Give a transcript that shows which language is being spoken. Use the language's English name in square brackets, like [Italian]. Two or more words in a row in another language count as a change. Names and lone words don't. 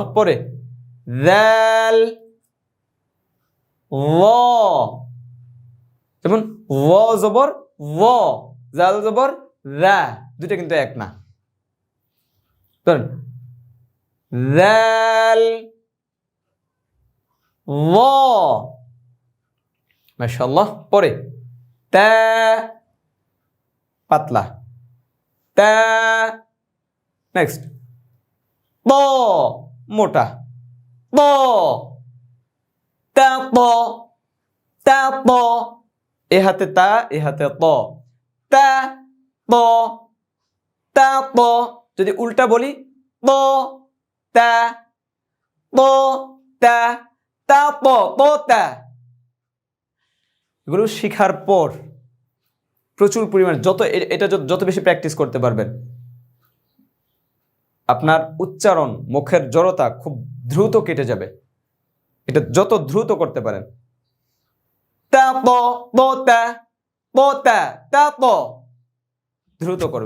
[Bangla] পরে যাল, ল, যেমন ও জবর ও, জাল জবর রা, দুইটা কিন্তু এক না। ধরেন যাল, ল, মাশাআল্লাহ। পরে তা, পাতলা, তা। নেক্সট ত, মোটা, ত, তা, ত, তা, ত, এ হাতে তা, এ হাতে ত, তা, ত, তা, ত। যদি উল্টা বলি ত, তা, ত, তা, তা, ত, ত, তা। এগুলো শেখার পর প্রচুর পরিমাণে এটা যত বেশি প্র্যাকটিস করতে পারবেন, আপনার উচ্চারণ, মুখের জড়তা খুব দ্রুত কেটে যাবে। এটা যত দ্রুত করতে পারেন, তা প প তা প তা তা প, দ্রুত করবেন।